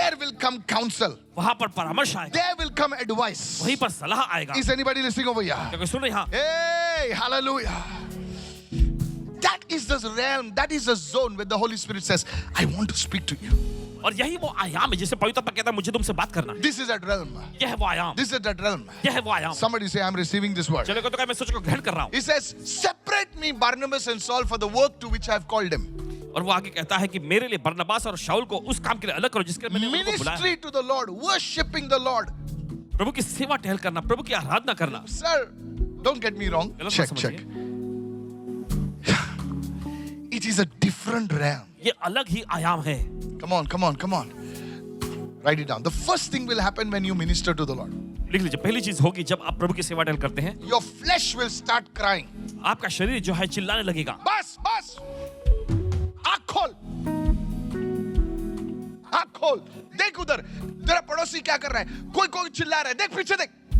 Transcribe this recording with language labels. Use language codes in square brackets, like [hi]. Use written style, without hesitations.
[en] There will come counsel. [hi] वहां पर परामर्श आएगा, [en] There will come advice. [hi] वहीं पर सलाह आएगा। [en] Is anybody listening over here? [hi] क्या कोई सुन रहे हैं? [en] Hey, hallelujah. That is the realm, that is the zone where the Holy Spirit says, I want to speak to you. [hi] और यही वो आयाम है जिसे पवित्र आत्मा कहता है मुझे तुमसे बात करना है। [en] This is that realm. [hi] यह है वो आयाम, [en] This is that realm. [hi] यह है वो आयाम। [en] Somebody say, I'm receiving this word. [hi] चलो तो क्या मैं सोच को ग्रहण कर रहा हूँ। [en] He says, separate me, Barnabas and Saul, for the work to which I have called him. [hi] और वो आगे कहता है कि मेरे लिए बरनबास और शाऊल को उस काम के लिए अलग करो जिसके लिए मैंने उनको बुलाया है। [en] Ministry to the Lord, worshiping the Lord. [hi] प्रभु की सेवा टहल करना, प्रभु की आराधना करना। [en] Sir, don't get me wrong. [hi] गलत मत [en] Check, [hi] समझिए। [en] check. It is a different realm. [hi] ये अलग ही आयाम है। [en] Come on, come on, come on. Write it down. The first thing will happen when you minister to the Lord. [hi] लिख लीजिए, पहली चीज होगी जब आप प्रभु की सेवा टहल करते हैं, [en] Your flesh will start crying. [hi] आपका शरीर जो है चिल्लाने लगेगा। बस बस आँख खोल, आँख खोल, देख उधर तेरा पड़ोसी क्या कर रहा है, कोई कोई चिल्ला रहा है, देख पीछे देख।